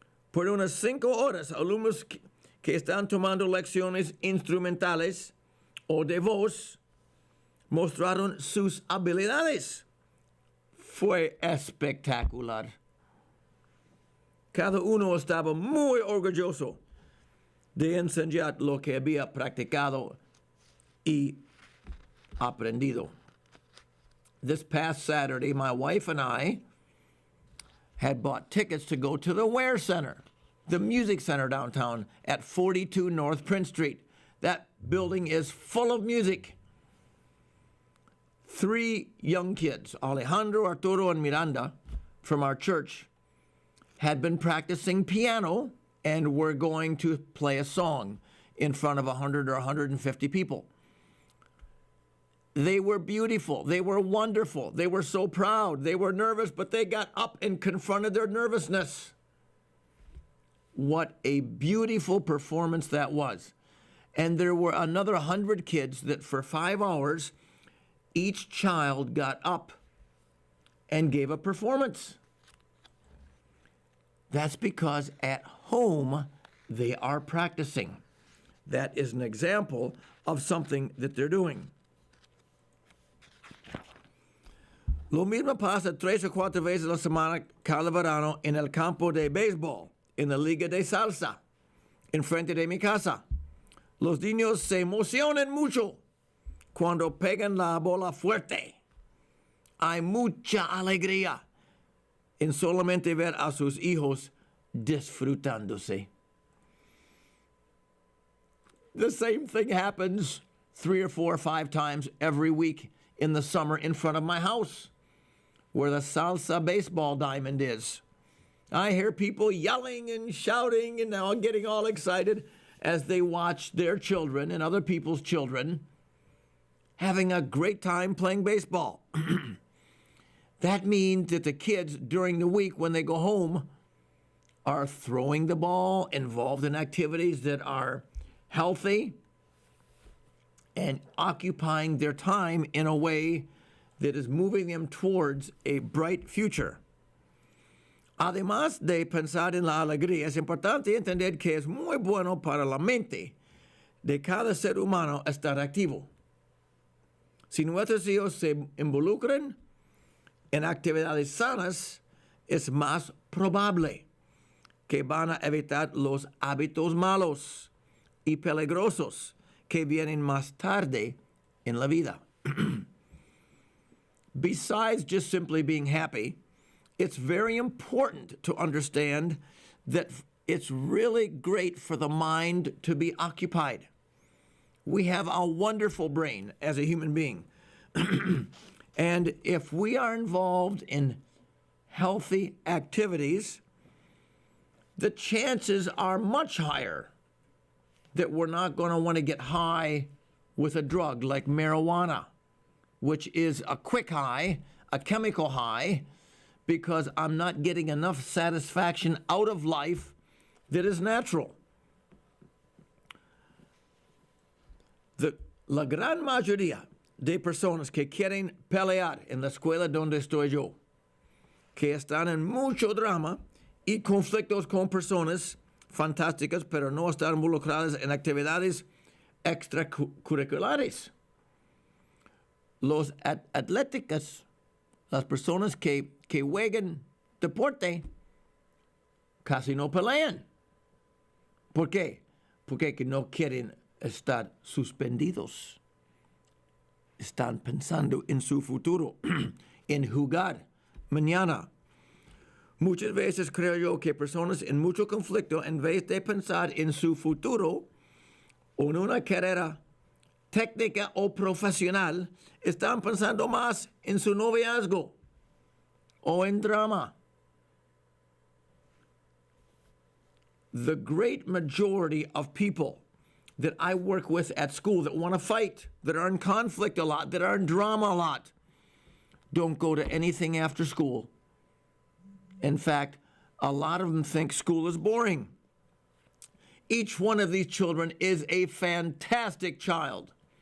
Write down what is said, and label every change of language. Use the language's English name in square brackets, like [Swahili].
[Spanish] Por unas 5 horas, alumnos que están tomando lecciones instrumentales o de voz mostraron sus habilidades. Fue espectacular. Cada uno estaba muy orgulloso de enseñar lo que había practicado y aprendido. [English] This past Saturday, my wife and I had bought tickets to go to the Ware Center, the music center downtown at 42 North Prince Street. That building is full of music. 3 young kids, Alejandro, Arturo, and Miranda, from our church, had been practicing piano and were going to play a song in front of 100 or 150 people. They were beautiful. They were wonderful. They were so proud. They were nervous, but they got up and confronted their nervousness. What a beautiful performance that was. And there were another 100 kids that for 5 hours, each child got up and gave a performance. That's because at home, they are practicing. That is an example of something that they're doing. [Spanish] Lo mismo pasa 3 o 4 veces a la semana cada verano en el campo de béisbol, en la liga de salsa, en frente de mi casa. Los niños se emocionan mucho cuando pegan la bola fuerte. Hay mucha alegría en solamente ver a sus hijos disfrutándose. [English] The same thing happens 3 or 4 or 5 times every week in the summer in front of my house, where the salsa baseball diamond is. I hear people yelling and shouting and now getting all excited as they watch their children and other people's children having a great time playing baseball. That means that the kids during the week when they go home are throwing the ball, involved in activities that are healthy, and occupying their time in a way that is moving them towards a bright future. [Spanish] Además de pensar en la alegría, es importante entender que es muy bueno para la mente de cada ser humano estar activo. Si nuestros hijos se involucran en actividades sanas, es más probable que van a evitar los hábitos malos y peligrosos que vienen más tarde en la vida. [English] Besides just simply being happy, it's very important to understand that it's really great for the mind to be occupied. We have a wonderful brain as a human being. And if we are involved in healthy activities, the chances are much higher that we're not going to want to get high with a drug like marijuana, which is a quick high, a chemical high, because I'm not getting enough satisfaction out of life that is natural. [Spanish] La gran mayoría de personas que quieren pelear en la escuela donde estoy yo, que están en mucho drama y conflictos con personas fantásticas, pero no están involucradas en actividades extracurriculares. Los atléticos, las personas que juegan deporte, casi no pelean. ¿Por qué? Porque no quieren estar suspendidos. Están pensando en su futuro, en jugar mañana. Muchas veces creo yo que personas en mucho conflicto, en vez de pensar en su futuro o en una carrera técnica o profesional, están pensando más en su noviazgo o en drama. [English] The great majority of people that I work with at school that want to fight, that are in conflict a lot, that are in drama a lot, don't go to anything after school. In fact, a lot of them think school is boring. Each one of these children is a fantastic child.